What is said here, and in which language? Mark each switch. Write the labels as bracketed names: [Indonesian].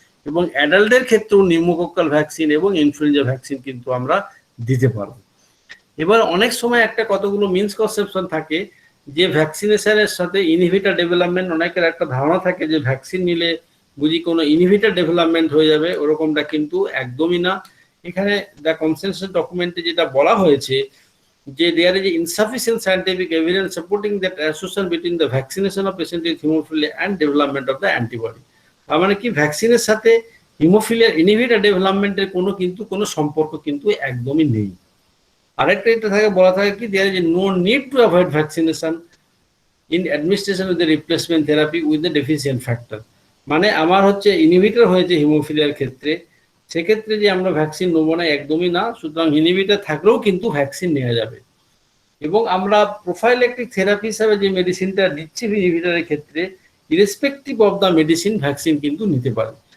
[Bangla] এবং অ্যাডাল্টদের ক্ষেত্রেও pneumococcal vaccine এবং ইনফ্লুয়েঞ্জা ভ্যাকসিন কিন্তু আমরা দিতে পারবো। এবার অনেক সময় একটা কতগুলো মিসকনসেপশন থাকে যে ভ্যাকসিনেশনের সাথে ইনহিবিটর ডেভেলপমেন্ট, অনেকের একটা ধারণা থাকে যে ভ্যাকসিন নিলে বুঝি কোনো ইনহিবিটর ডেভেলপমেন্ট হয়ে যাবে, ওরকমটা কিন্তু একদমই না। এখানে দ্য কনসেনসাস ডকুমেন্টে যেটা বলা হয়েছে যে [English] there is insufficient scientific evidence supporting that association between the vaccination of patient with hemophilia and development of the antibody। [Bangla] তার মানে কি, ভ্যাকসিনের সাথে হিমোফিলিয়ার ইনহিবিটর ডেভেলপমেন্টের কোনো সম্পর্ক কিন্তু একদমই নেই। আরেকটা এটা থাকে, বলা থাকে কি, [English] there is no need to avoid vaccination in administration with the replacement therapy with the deficient factor। [Bangla] মানে আমার হচ্ছে ইনহিবিটর হয়েছে হিমোফিলিয়ার ক্ষেত্রে, সেক্ষেত্রে যে আমরা ভ্যাকসিন নেবো না, একদমই না। সুতরাং ইনহিবিটর থাকলেও কিন্তু ভ্যাকসিন নেওয়া যাবে। এবং আমরা প্রোফাইল্যাকটিক থেরাপি হিসাবে যে মেডিসিনটা দিচ্ছি ইনহিবিটরের ক্ষেত্রে, [English] irrespective of the medicine [Bangla] vaccine কিন্তু নিতে পারে।